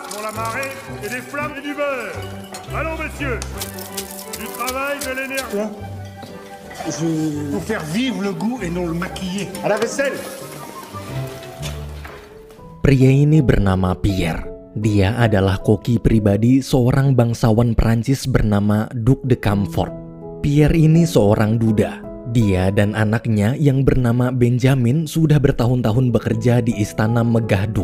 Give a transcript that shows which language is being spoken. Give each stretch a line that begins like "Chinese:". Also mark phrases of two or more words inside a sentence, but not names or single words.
French: la marée et des flammes et du beurre. Allons, messieurs, du travail, de l'énergie. Pour faire vivre le goût et non le maquiller. À la vaisselle.
Indonesian: Pria ini bernama Pierre. Dia adalah koki pribadi seorang bangsawan Prancis bernama Duc de Camfort. Pierre ini seorang duda. Dia dan anaknya yang bernama Benjamin sudah bertahun-tahun bekerja di istana megah Duc.